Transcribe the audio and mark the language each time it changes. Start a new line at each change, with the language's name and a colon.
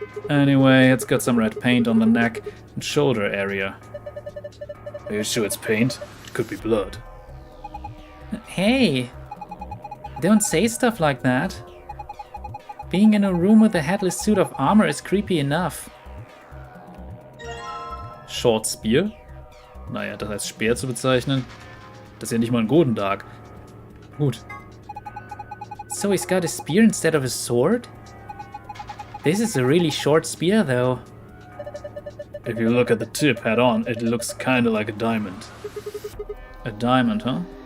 English: Anyway, it's got some red paint on the neck and shoulder area. Are you sure it's paint? It could be blood. Hey! Don't say stuff like that. Being in a room with a headless suit of armor is creepy enough. Short Spear?
German: Naja, das als Speer zu bezeichnen, das ist ja nicht mal ein Godendark. Gut.
English: So he's got a spear instead of a sword? This is a really short spear, though. If you look at the tip head on, it looks kinda like a diamond. A diamond, huh?